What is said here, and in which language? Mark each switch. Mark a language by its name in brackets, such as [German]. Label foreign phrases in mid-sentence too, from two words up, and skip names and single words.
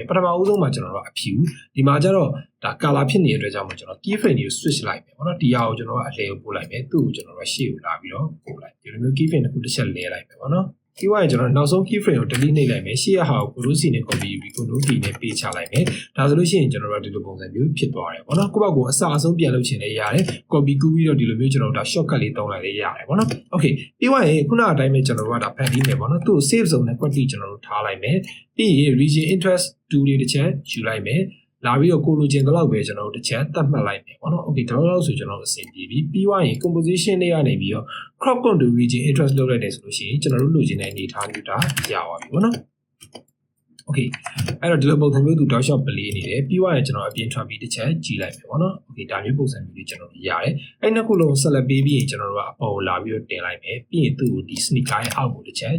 [Burmese] ပထမဦးဆုံးမှာကျွန်တော်တို့ကအဖြူဒီမှာကျတော့ဒါ color ဖြစ်နေတဲ့အတွက်ကြောင့်မို့ကျွန်တော် keyframe တွေကို switch လိုက်မယ်ပေါ့နော်ဒီဟာကိုကျွန်တော်ကအလဲကိုပို့လိုက်မယ်သူ့ကိုကျွန်တော်ကရှေ့ကိုလာပြီးတော့ပို့လိုက်ဒီလိုမျိုး keyframe တစ်ခုတစ်ချက်လဲလိုက်မယ်ပေါ့နော်ပြီးသွားရင်ကျွန်တော်နောက်ဆုံး keyframe ကို delete နှိပ်လိုက်မယ်ရှေ့ရဟာကို [English] control C [Burmese] နဲ့ copy ပြီး [English] control D [Burmese] နဲ့ paste ချလိုက်မယ်ဒါဆို လို့ရှိရင်ကျွန်တော်တို့ဒီလိုပုံစံမျိုးဖြစ်သွားတယ်ပေါ့နော်ကိုယ့်ဘက်ကိုအစအဆုံးပြန်လုပ်ချင်လည်းရတယ် copy ကူးပြီးတော့ဒီလိုမျိုးကျွန်တော်တို့ဒါ shortcut လေးသုံးလိုက်လည်းရတယ်ပေါ့နော် okay ပြီးသွားရင်ခုနအတိုင်းပဲကျွန်တော်တို့ကဒါဖန်တီးမယ်ပေါ့နော်သူ့ကို [English] save zone [Burmese] နဲ့ quickly ကျွန်တော်တို့ထားလိုက်မယ်ပြီးရင် [English] region interest 2 [Burmese] လေးတစ်ချက်ယူလိုက်မယ်လာပြီးတော့ကိုလိုချင်တော့ပဲကျွန်တော်တို့တစ်ချက်သတ်မှတ်လိုက်မယ်ပေါ့နော် okay ဒါတော့ဆိုကျွန်တော်တို့အဆင်ပြေပြီပြီးသွားရင် composition တွေကနေပြီးတော့ [English] crop contour region interest [Burmese] လုပ်လိုက်တယ်ဆိုလို့ရှိရင်ကျွန်တော်တို့လိုချင်တဲ့အနေအထားမျိုးဒါရပါပြီပေါ့နော် okay အဲ့တော့ဒီလိုပုံစံမျိုးသူတောက်လျှောက်ပလေးနေတယ်ပြီးသွားရင်ကျွန်တော်အပြင်ထွက်ပြီးတစ်ချက်ကြည့်လိုက်မယ်ပေါ့နော် okay ဒါမျိုးပုံစံမျိုးလေးကျွန်တော်ရတယ်အဲ့နှစ်ခုလုံးဆက်လက်ပေးပြီးရင်ကျွန်တော်တို့ကအပေါ်ကိုလာပြီးတော့တင်လိုက်မယ်ပြီးရင်သူ့ကိုဒီ sneaker ရဲ့အောက်ကိုတစ်ချက်